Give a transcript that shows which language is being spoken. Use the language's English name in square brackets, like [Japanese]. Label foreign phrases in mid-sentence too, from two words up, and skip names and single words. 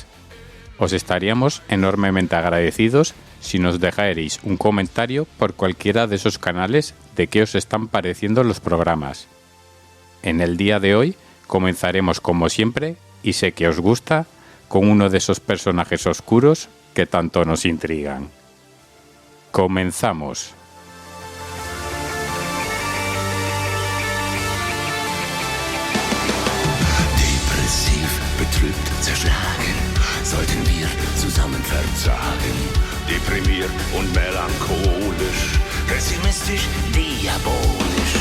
[Spanish] Os estaríamos enormemente agradecidos si nos dejarais un comentario por cualquiera de esos canales de qué os están pareciendo los programas. En el día de hoy comenzaremos como siempre, y sé que os gusta, con uno de esos personajes oscuros que tanto nos intrigan. Comenzamos. [German] Depressiv, betrübt, zerschlagen, sollten wir zusammen verzagen. Deprimiert und melancholisch, pessimistisch, diabolisch.